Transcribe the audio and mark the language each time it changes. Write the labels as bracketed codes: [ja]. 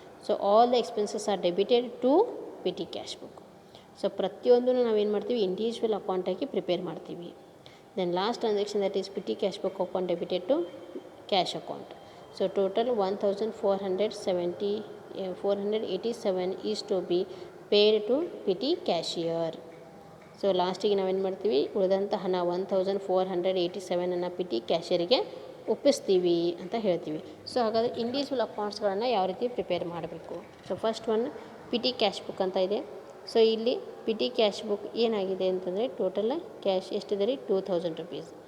[en] So all the expenses are debited to petty cash book. [kn] So ಪ್ರತಿಯೊಂದನ್ನು ನಾವೇನು ಮಾಡ್ತೀವಿ, individual ಅಕೌಂಟಾಗಿ prepare ಮಾಡ್ತೀವಿ. [en] Then last transaction that is petty cash book account debited to cash account. So total 1487 is to be paid to petty cashier. [kn] So ಲಾಸ್ಟಿಗೆ ನಾವೇನು ಮಾಡ್ತೀವಿ, ಉಳಿದಂಥ ಹಣ 1487 PT ಕ್ಯಾಶಿಯರಿಗೆ ಒಪ್ಪಿಸ್ತೀವಿ ಅಂತ ಹೇಳ್ತೀವಿ. ಸೊ ಹಾಗಾದರೆ ಇಂಡಿವಿಜುವಲ್ ಅಕೌಂಟ್ಸ್ಗಳನ್ನು ಯಾವ ರೀತಿ ಪ್ರಿಪೇರ್ ಮಾಡಬೇಕು. So first one PT cash book ಅಂತ ಇದೆ. ಸೊ ಇಲ್ಲಿ ಪಿಟಿ ಕ್ಯಾಶ್ ಬುಕ್ ಏನಾಗಿದೆ ಅಂತಂದರೆ ಟೋಟಲ್ ಕ್ಯಾಶ್ ಎಷ್ಟಿದೆ ರೀ, 2000 rupees.